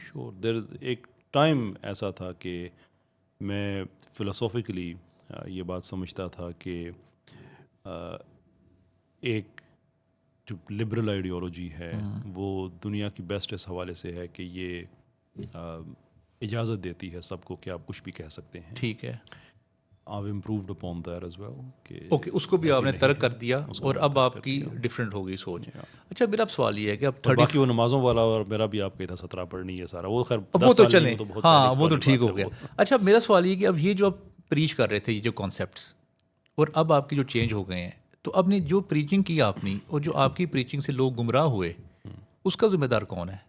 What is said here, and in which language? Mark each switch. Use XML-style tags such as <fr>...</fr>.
<en>sure there</en> <ur>ایک time ایسا تھا کہ میں فلاسافیکلی یہ بات سمجھتا تھا کہ ایک جو لبرل آئیڈیالوجی ہے وہ دنیا کی بیسٹ اس حوالے سے ہے کہ یہ اجازت دیتی ہے سب کو کہ آپ کچھ بھی کہہ سکتے ہیں. ٹھیک ہے.</ur> <en>I've improved upon that as well.</en> <ur>Okay اس کو بھی آپ نے ترک کر دیا اور اب آپ کی ڈفرینٹ ہو گئی سوچ. اچھا میرا اب سوال یہ ہے کہ اب باقی وہ نمازوں والا اور میرا بھی آپ کا تھا 17 پڑھنی ہے سارا وہ خیر وہ تو چلیں, ہاں وہ تو ٹھیک ہو گیا. اچھا میرا سوال یہ کہ اب یہ جو آپ پریچ کر رہے تھے یہ جو کانسیپٹس, اور اب آپ کی جو چینج ہو گئے ہیں, تو اب نے جو پریچنگ کی آپ نے اور جو آپ کی پریچنگ سے لوگ گمراہ ہوئے اس کا ذمہ دار کون ہے؟</ur>